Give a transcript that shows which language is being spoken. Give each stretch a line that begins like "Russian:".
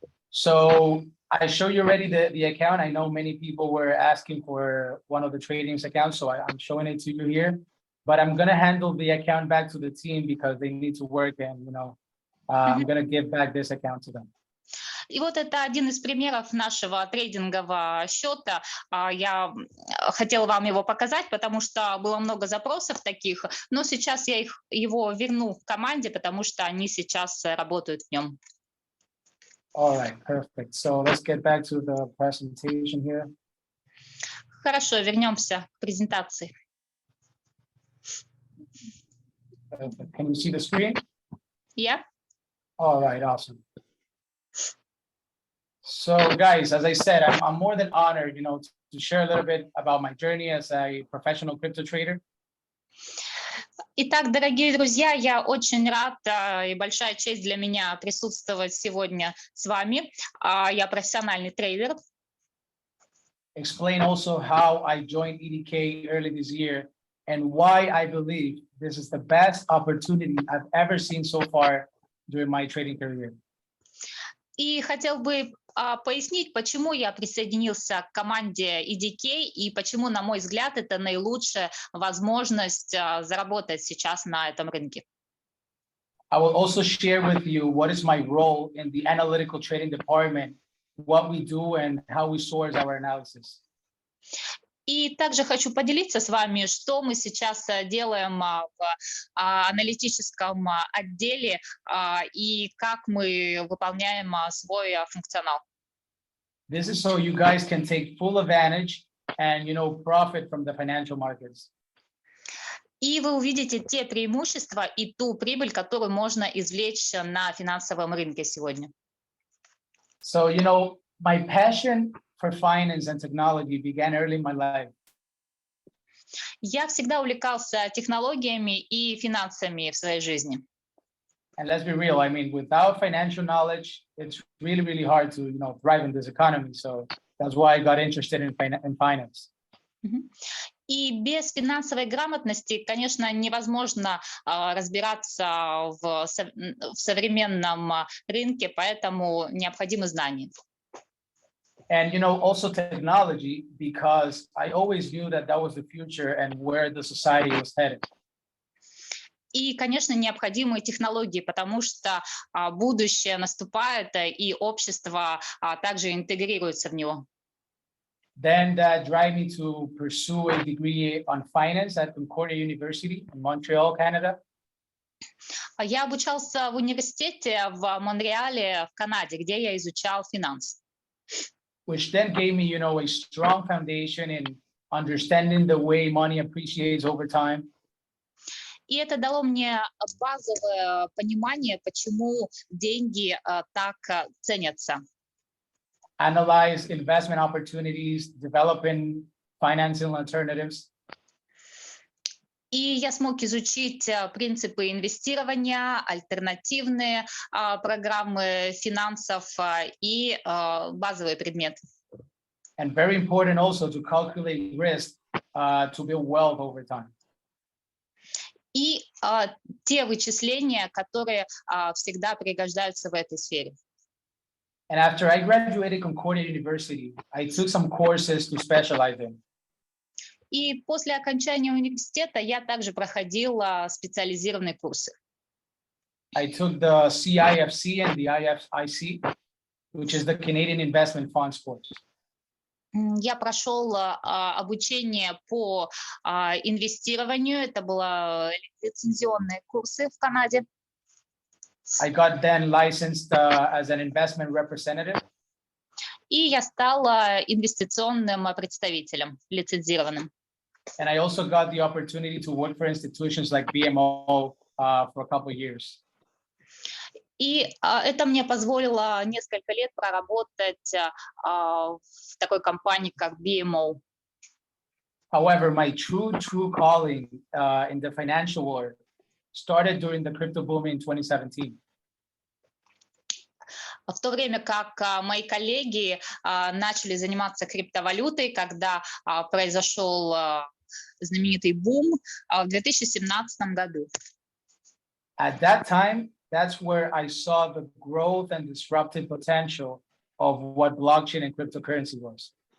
English: So I show you already the account. I know many people were asking for one of the trading accounts, so I'm showing it to you here. But I'm going to handle the account back to the team because they need to work, and I'm going to give back this account to them.
Russian: И вот это один из примеров нашего трейдингового счета. Я хотела вам его показать, потому что было много запросов таких, но сейчас я его верну в команде, потому что они сейчас работают в нем.
English: All right, perfect. So let's get back to the presentation here.
Russian: Хорошо, вернемся к презентации.
English: Perfect. Can you see the screen? Yeah. All right, awesome. So guys, as I said, I'm more than honored, to share a little bit about my journey as a professional crypto trader.
Russian: Итак, дорогие друзья, я очень рад и большая честь для меня присутствовать сегодня с вами. Я профессиональный трейдер.
English: Explain also how I joined EDK early this year and why I believe this is the best opportunity I've ever seen so far during my trading career.
Russian: И хотел бы пояснить, почему я присоединился к команде EDK и почему, на мой взгляд, это наилучшая возможность заработать сейчас на этом рынке.
English: I will also share with you what is my role in the analytical trading department, what we do and how we source our analysis.
Russian: И также хочу поделиться с вами, что мы сейчас делаем в аналитическом отделе и как мы выполняем свой функционал.
English: This is so you guys can take full advantage and, profit from the financial markets.
Russian: И вы увидите те преимущества и ту прибыль, которую можно извлечь на финансовом рынке сегодня.
English: So, my passion for finance and technology began early in my life.
Russian: Я всегда увлекался технологиями и финансами в своей жизни.
English: And let's be real, without financial knowledge, it's really, really hard to, thrive in this economy. So that's why I got interested in finance.
Russian: И без финансовой грамотности, конечно, невозможно разбираться в современном рынке, поэтому необходимы знания.
English: And, also technology, because I always knew that was the future and where the society was headed.
Russian: И, конечно, необходимы технологии, потому что будущее наступает, и общество также интегрируется в него.
English: Then that drive me to pursue a degree on finance at Concordia University in Montreal, Canada.
Russian: Я обучался в университете в Монреале, в Канаде, где я изучал финансы.
English: Which then gave me, a strong foundation in understanding the way money appreciates over time.
Russian: И это дало мне базовое понимание, почему деньги так ценятся.
English: Analyze investment opportunities, developing financing alternatives.
Russian: И я смог изучить принципы инвестирования, альтернативные программы финансов и базовые предметы.
English: And very important also to calculate risk to build wealth over time.
Russian: И те вычисления, которые всегда пригождаются в этой сфере.
English: And after I graduated Concordia University, I took some courses to specialize in.
Russian: И после окончания университета я также проходил специализированные курсы.
English: I took the CIFC and the IFIC, which is the Canadian Investment Funds course.
Russian: Я прошел обучение по инвестированию. Это были лицензионные курсы в Канаде.
English: I got then licensed as an investment representative.
Russian: И я стал инвестиционным представителем, лицензированным.
English: And I also got the opportunity to work for institutions like BMO for a couple of years.
Russian: И это мне позволило несколько лет проработать в такой компании, как BMO.
English: However, my true calling in the financial world started during the crypto boom in 2017.
Russian: В то время как мои коллеги начали заниматься криптовалютой, когда произошел знаменитый бум в 2017 году.
English: At that time, that's where I saw the growth and disruptive potential of what blockchain and cryptocurrency was.